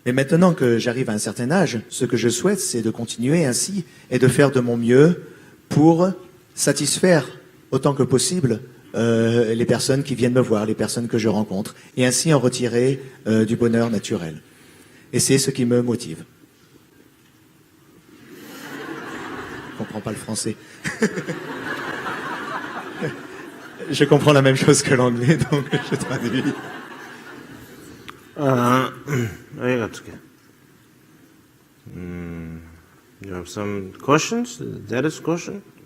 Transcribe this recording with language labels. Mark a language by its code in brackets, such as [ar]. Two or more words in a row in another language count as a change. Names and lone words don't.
[fr] Mais maintenant que j'arrive à un certain âge, ce que je souhaite, c'est de continuer ainsi et de faire de mon mieux pour satisfaire autant que possible les personnes qui viennent me voir, les personnes que je rencontre, et ainsi en retirer du bonheur naturel. Et c'est ce qui me motive. Je comprends pas le français. Je comprends la même chose que l'anglais, donc je traduis. [ko] 여기가 어떻게? [en] You have some questions? That is question?